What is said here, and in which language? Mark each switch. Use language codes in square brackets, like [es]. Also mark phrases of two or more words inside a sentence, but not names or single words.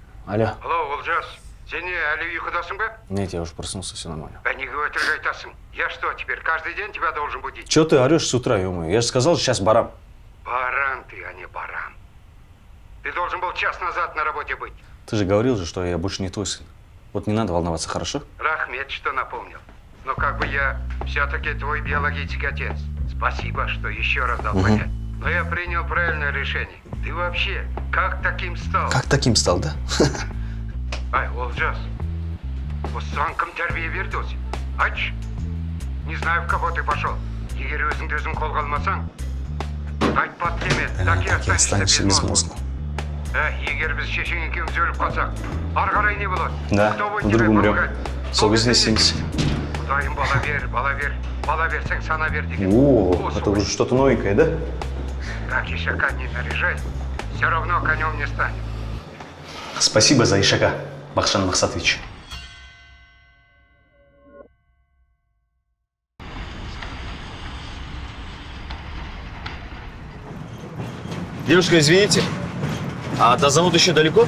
[ru] Алло. [kk] Алло, Олжас. Сен не, әлі ұйқыдасың ба? [ru] Нет, я уже проснулся, все нормально. [kk] Неге өтірік айтасың? [ru] Я что, теперь каждый день тебя должен будить? Чего ты орешь с утра, ё-моё? Я же сказал, сейчас барам. Баран ты, а не баран. Ты должен был час назад на работе быть. Ты же говорил же, что я больше не твой сын. Вот не надо волноваться, хорошо? Рахмет, что напомнил. Но как бы я все-таки твой биологический отец. Спасибо, что еще раз дал понять. Но я принял правильное решение. Ты вообще как таким стал? Как таким стал, да? [kk] Ай, Олжас, осыған кім тәрбие берді осы? Айтшы, [ru] не знаю, в кого ты пошел. [kk] Егер өзіңді өзің қолға алмасаң, айтпады деме, [ru] так и останешься без мозга. [kk] Егер біз шешең екеуміз өліп қалсақ, ары қарай не болады? [ru] Да, вдруг умрем. [kk] Сол кезде істейміз. Құдайым бала берсең сана бер деген. [ru] О, это уже что-то новенькое, да? Как ишака не наряжай, все равно конем не станет. Спасибо за ишака, Бахшан Махсатович. Девушка, извините, а до завода еще далеко?